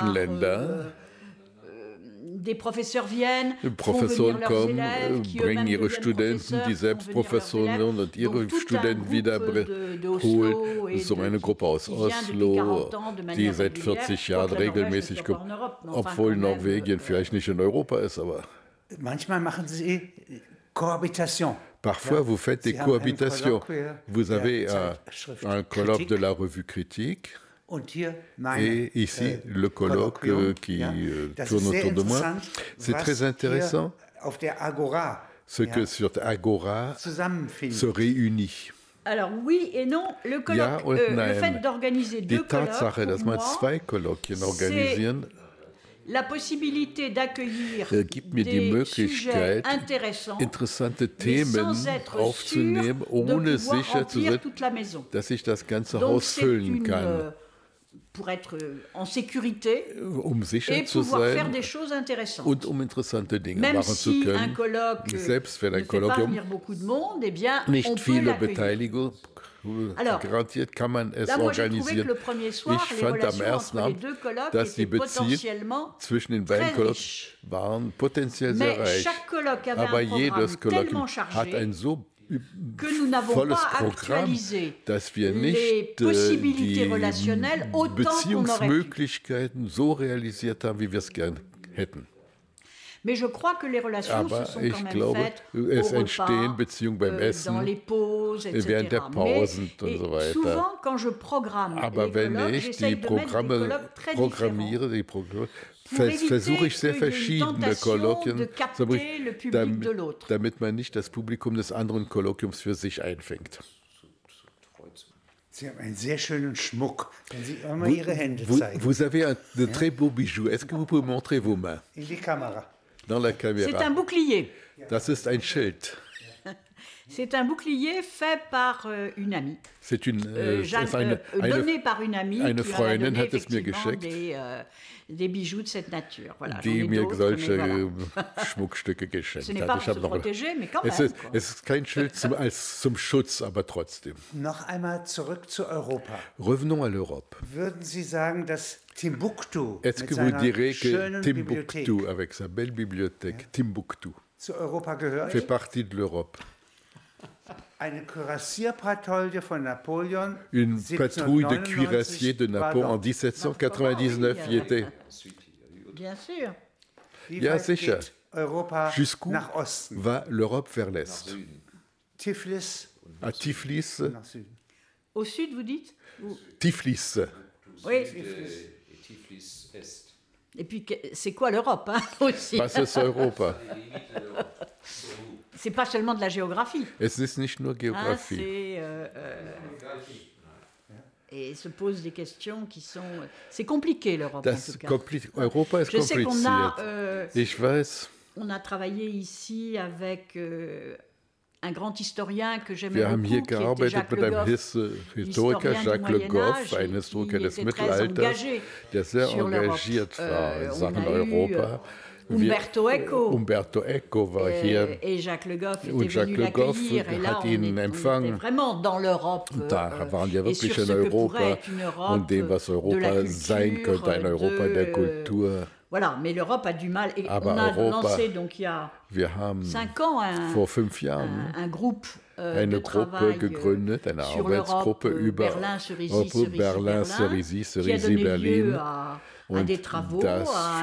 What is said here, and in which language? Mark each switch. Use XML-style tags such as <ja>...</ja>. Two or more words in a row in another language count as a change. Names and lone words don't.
<fr>par,</fr> <de>Länder.</de> <fr>Des professeurs viennent, font</fr> <de>Professoren</de> <fr>venir leurs</fr> <de>kommen,</de> <fr>élèves, qui</fr> <de>bringen</de> <fr>eux-mêmes</fr> <de>ihre</de> <fr>deviennent</fr> <de>Studenten,</de> <fr>professeurs,</fr> <de>die</de> <fr>font</fr> <de>selbst</de> <fr>venir leurs</fr> <de>Professoren</de> <fr>élèves.</fr> <de>werden und ihre</de> <fr>Donc, tout un</fr> <de>Studenten</de> <fr>groupe</fr> <de>wieder</de> <fr>de Oslo</fr> <de>holen.</de> <fr>et</fr> <de>So</de> <fr>de-</fr> <de>eine Gruppe aus</de> <fr>qui vient depuis Oslo, 40 ans de</fr> <de>die</de> <fr>manière</fr> <de>seit</de> <fr>régulière,</fr> <de>40 Jahren</de> <fr>quoique la Norvège</fr> <de>regelmäßig</de> <fr>ne soit</fr> <de>kommt,</de> <fr>pas en Europe, mais enfin,</fr> <de>obwohl</de> <fr>quand même,</fr> <de>Norwegen vielleicht nicht in Europa ist, aber Manchmal machen Sie Cohabitation.</de> <fr>parfois vous faites des</fr> <de>Sie haben ein</de> <fr>cohabitations. Colloque Vous avez</fr> <de>der Zeitschrift</de> <fr>un colloque</fr> <de>Kritik.</de> <fr>de la revue Critique.</fr> <de>Und hier meine,</de> <fr>Et ici, le colloque</fr> <de>Kolloquium,</de> <fr>qui</fr> <de>Das</de> <fr>tourne</fr> <de>ist sehr</de> <fr>autour de moi.</fr> <de>interessant,</de> <fr>C'est</fr> <de>was</de> <fr>très intéressant</fr> <de>hier auf der Agora</de> <fr>ce que sur Agora</fr> <de>zusammenfindet.</de> <fr>se réunit. Alors oui et non, le colloque,</fr> <de>Ja und</de> <fr>le</fr> <de>nein.</de> <fr>fait d'organiser</fr> <de>Die</de> <fr>deux colloques,</fr> <de>Tatsache, dass</de> <fr>pour</fr> <de>man</de> <fr>moi,</fr> <de>zwei Kolloquien organisieren,</de> <fr>la possibilité d'accueillir</fr> <de>gibt mir die</de> <fr>des</fr> <de>Möglichkeit,</de> <fr>sujets intéressants,</fr> <de>interessante</de> <fr>mais</fr> <de>Themen</de> <fr>sans être</fr> <de>aufzunehmen,</de> <fr>sûr de</fr> <de>ohne</de> <fr>pouvoir</fr> <de>sicher zu</de> <fr>remplir</fr> <de>sein,</de> <fr>toute la maison.</fr> <de>dass ich das ganze</de> <fr>Donc</fr> <de>Haus</de> <fr>c'est</fr> <de>füllen kann.</de> <fr>pour être en sécurité</fr> <de>Sicher</de> <fr>et</fr> <de>zu</de> <fr>pouvoir faire</fr> <de>sein</de> <fr>des choses intéressantes.</fr> <de>und interessante Dinge</de> <fr>Même</fr> <de>machen zu</de> <fr>si un</fr> <de>können.</de> <fr>colloque</fr> <de>Selbst wenn</de> <fr>ne</fr> <de>ein</de> <fr>fait pas</fr> <de>Kolloquium</de> <fr>venir beaucoup de monde, eh bien, on</fr> <de>nicht</de> <fr>peut</fr> <de>viele</de> <fr>l'accueillir.</fr> <de>Beteiligung</de> <fr>Alors,</fr> <de>garantiert, kann man es</de> <fr>Là, moi, j'ai trouvé que</fr> <de>organisieren.</de> <fr>le premier soir,</fr> <de>Ich</de> <fr>les</fr> <de>fand am</de> <fr>relations</fr> <de>ersten</de> <fr>entre les</fr> <de>Abend,</de> <fr>deux colloques</fr> <de>dass die</de> <fr>étaient</fr> <de>Beziehungen</de> <fr>potentiellement</fr> <de>zwischen den beiden</de> <fr>très</fr> <de>Kolloquien</de> <fr>riches.</fr> <de>waren potenziell sehr</de> <fr>Mais</fr> <de>reich.</de> <fr>chaque colloque avait</fr> <de>Aber</de> <fr>un programme</fr> <de>jedes Kolloquium</de> <fr>tellement</fr> <de>hat ein</de> <fr>chargé</fr> <de>so</de> <fr>que nous n'avons</fr> <de>volles</de> <fr>pas</fr> <de>Programm,</de> <fr>actualisé</fr> <de>dass wir</de> <fr>les</fr> <de>nicht</de> <fr>possibilités</fr> <de>die</de> <fr>relationnelles autant qu'on aurait pu.</fr> <de>Beziehungsmöglichkeiten so realisiert haben, wie wir es gern hätten.</de> <fr>Mais je crois que les relations</fr> <de>Aber</de> <fr>se sont</fr> <de>ich</de> <fr>quand même</fr> <de>glaube,</de> <fr>faites</fr> <de>es</de> <fr>au</fr> <de>entstehen</de> <fr>repas,</fr> <de>Beziehungen beim</de> <fr>dans</fr> <de>Essen,</de> <fr>les pauses, etc.</fr> <de>während der Pausen und so weiter.</de> <fr>Souvent, quand je programme</fr> <de>Aber</de> <fr>les</fr> <de>wenn</de> <fr>colloques,</fr> <de>ich</de> <fr>j'essaye</fr> <de>die</de> <fr>de mettre des</fr> <de>Programme</de> <fr>colloques très</fr> <de>programmiere,</de> <fr>différents. Pour éviter</fr> <de>versuche ich sehr</de> <fr>qu'il y ait une</fr> <de>verschiedene</de> <fr>tentation de</fr> <de>Kolloquien,</de> <fr>capter le public de l'autre.</fr> <de>damit man nicht das Publikum des anderen Kolloquiums für sich einfängt. Sie haben einen sehr schönen Schmuck, wenn Sie immer Ihre Hände zeigen.</de> <fr>Vous avez de très beaux bijoux. Est-ce que vous pouvez montrer vos mains</fr> <de>In die Kamera.</de> <fr>dans la C'est caméra? un bouclier.</fr> <de>Das ist ein Schild.</de> <fr>C'est un bouclier fait par une amie. C'est une, Donné par une amie</fr> <de>eine</de> <fr>qui</fr> <de>Freundin</de> <fr>m'a donné</fr> <de>hat es mir</de> <fr>effectivement</fr> <de>geschenkt,</de> <fr>des bijoux de cette nature. Voilà,</fr> <de>die</de> <fr>j'en ai</fr> <de>mir</de> <fr>d'autres,</fr> <de>solche</de> <fr>mais voilà.</fr> <de>Schmuckstücke geschenkt</de> <fr>Ce n'est</fr> <de>hat.</de> <fr>pas</fr> <de>Ich</de> <fr>pour</fr> <de>habe</de> <fr>se</fr> <de>noch,</de> <fr>protéger, mais quand</fr> <de>es</de> <fr>même.</fr> <de>ist, es ist kein Schild zum Schutz, aber trotzdem. Noch einmal zurück zu Europa.</de> <fr>Revenons à l'Europe.</fr> <de>Würden Sie sagen, dass Timbuktu</de> <fr>Est-ce</fr> <de>mit</de> <fr>que vous</fr> <de>seiner</de> <fr>direz que</fr> <de>schönen Bibliothek Timbuktu,</de> <fr>avec sa belle bibliothèque, Timbuktu,</fr> <de>zu Europa gehört?</de> <fr>fait partie de l'Europe?</fr> <de>Eine Kürassierpatrouille von Napoleon.</de> <fr>Une patrouille de 1799 cuirassiers de Napoléon en 1799 y était. Bien sûr.</fr> <de>Wie Ja, weit sicher. geht Europa</de> <fr>Jusqu'où</fr> <de>nach Osten?</de> <fr>va l'Europe vers l'Est? Tiflis À Tiflis,</fr> <de>nach Süden.</de> <fr>Au sud, vous dites Tiflis. Oui. Et puis, c'est quoi l'Europe hein, aussi</fr> <de>Was ist Europa?</de> <fr>C'est pas seulement de la géographie.</fr> <de>Es ist nicht nur</de> <fr>Hein,</fr> <de>Geografie.</de> <fr>et se posent des questions qui sont... C'est compliqué, l'Europe, en</fr> <de>Das</de> <fr>tout cas.</fr> <de>Europa ist</de> <fr>Je sais qu'on a,</fr> <de>kompliziert. Ich weiß,</de> <fr>on a travaillé ici avec un grand historien que j'aimais</fr> <de>wir haben hier</de> <fr>beaucoup, qui était</fr> <de>gearbeitet Jacques mit Le einem Goff, Historiker,</de> <fr>l'historien Jacques du Le Moyen Goff, Âge,</fr> <de>ein Historiker</de> <fr>qui</fr> <de>des</de> <fr>était très</fr> <de>Mittelalters,</de> <fr>engagé</fr> <de>der sehr</de> <fr>sur l'Europe.</fr> <de>engagiert war in Sachen</de> <fr>on a eu,</fr> <de>Europa. Umberto Eco. Umberto Eco war hier.</de> <fr>Et Jacques Le Goff était</fr> <de>Und Jacques</de> <fr>venu Le Goff l'accueillir. Et là,</fr> <de>hat</de> <fr>on</fr> <de>ihn</de> <fr>était</fr> <de>empfangen.</de> <fr>vraiment dans l'Europe.</fr> <de>Da waren wir</de> <fr>et</fr> <de>wirklich</de> <fr>sur</fr> <de>in</de> <fr>ce que pourrait</fr> <de>Europa</de> <fr>être une Europe</fr> <de>und dem, was</de> <fr>de la</fr> <de>Europa</de> <fr>culture,</fr> <de>sein könnte, ein Europa der Kultur.</de> <fr>Voilà, mais l'Europe a du mal. Et</fr> <de>Aber</de> <fr>on a</fr> <de>Europa,</de> <fr>lancé, donc il y a</fr> <de>Wir haben</de> <fr>5 ans,</fr> <de>vor 5 Jahren</de> <fr>un groupe</fr> <de>eine</de> <fr>de</fr> <de>Gruppe</de> <fr>travail</fr> <de>gegründet, eine</de> <fr>sur</fr> <de>Arbeitsgruppe</de> <fr>l'Europe,</fr> <de>über Berlin, Cerisy,</de> <fr>qui a donné Berlin. lieu à des travaux,</fr> <de>das</de> <fr>à un</fr>